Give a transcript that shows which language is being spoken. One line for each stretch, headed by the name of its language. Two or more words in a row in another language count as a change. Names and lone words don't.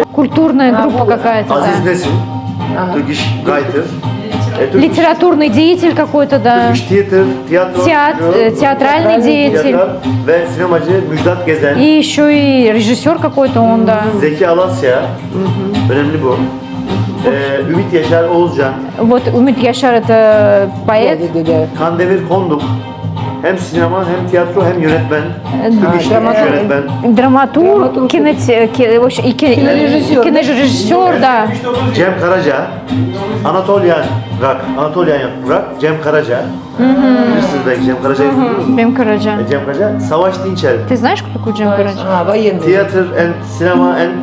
Russian: Культурная группа какая-то, Aziz да.
English: Nesin, Turkish writer, Литературный деятель какой-то, да. Turkish theater, tiyatro,
Russian: Театральный деятель.
Turkish: ve sinemacı Müjdat Gezen,
Russian: И еще и режиссер какой-то он, да.
Turkish: Zeki Alasya, önemli bu. Ümit Yaşar Oğuzcan,
Russian: Вот Умит Яшар это поэт.
Turkish: Kandemir Konduk, hem sinema hem tiyatro hem yönetmen, Turkish yönetmen.
Russian: Драматург, кинорежиссер, да.
Turkish: Cem Karaca, Anatolian Rock, Cem Karaca. Bilirsiniz belki Cem Karaca'yı biliyor musunuz?
Russian: Бем Караджа.
Turkish: Cem Karaca, Savaş Dinçer.
Russian: Ты знаешь, кто такой Джем Караджа? Военный.
English: Theater and Cinema and...